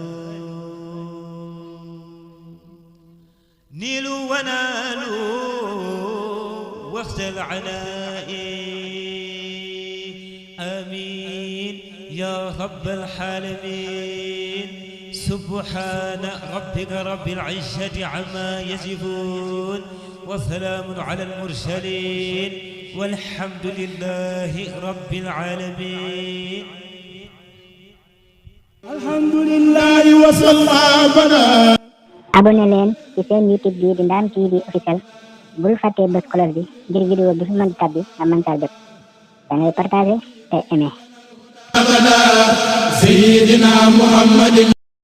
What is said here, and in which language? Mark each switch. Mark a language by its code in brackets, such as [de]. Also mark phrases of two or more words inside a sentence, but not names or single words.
[ar] نيلوا ونالوا وقت العناء آمين يا رب العالمين سبحان ربك رب العزة عما يصفون وسلام على المرسلين والحمد لله رب العالمين الحمد لله وصلى بنا [wo] abonné leen ci seen YouTube bi di Ndam TV officiel bul fàtte bës cloche bi ngir vidéo bu fi mën di tabbi nga mën caa jot da ngay partager te aimer. [ar] سيدنا محمد